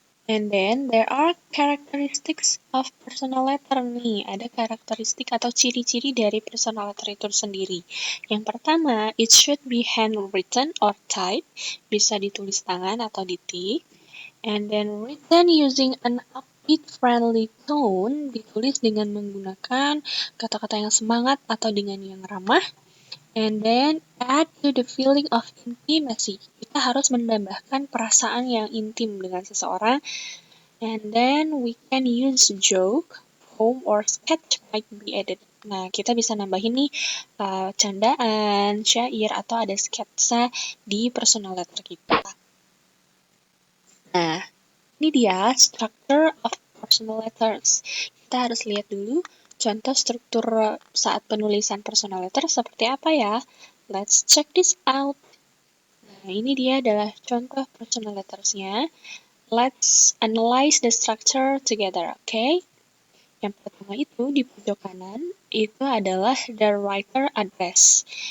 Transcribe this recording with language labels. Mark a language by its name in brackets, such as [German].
[English] And then there are characteristics of personal letter nih. [Indonesian] Ada karakteristik atau ciri-ciri dari personal letter itu sendiri. Yang pertama, [English] it should be handwritten or typed. [Indonesian] Bisa ditulis tangan atau ditik. [English] And then written using an upbeat friendly tone. [Indonesian] Ditulis dengan menggunakan kata-kata yang semangat atau dengan yang ramah. [English] And then add to the feeling of intimacy. [Indonesian] Kita harus menambahkan perasaan yang intim dengan seseorang. [English] And then we can use joke, poem, or sketch might be added. [Indonesian] Nah, kita bisa nambahin nih candaan, syair, atau ada sketsa di personal letter kita. Nah, ini dia [English] structure of personal letters. [Indonesian] Kita harus lihat dulu contoh struktur saat penulisan personal letter seperti apa ya. [English] Let's check this out. [Indonesian] Nah, ini dia adalah contoh personal letters-nya. [English] Let's analyze the structure together, okay? [Indonesian] Yang pertama itu di pojok kanan itu adalah [English] the writer address.